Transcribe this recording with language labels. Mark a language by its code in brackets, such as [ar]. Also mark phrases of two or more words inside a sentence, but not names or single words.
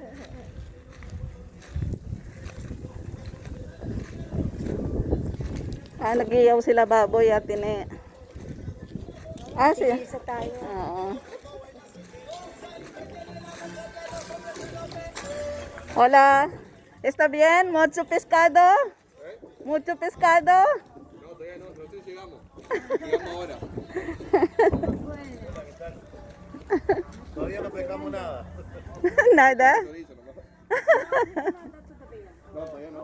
[tl] Ah, nag-iyaw sila baboy, Ate Ne. Ah, Isa tayo. Oo. [es] Hola. ¿Está bien? ¿Mucho pescado? ¿Mucho pescado? No, todavía no, nosotros llegamos. Llegamos ahora. Todavía no pescamos nada. Nada. Chorizo nomás. No, todavía no.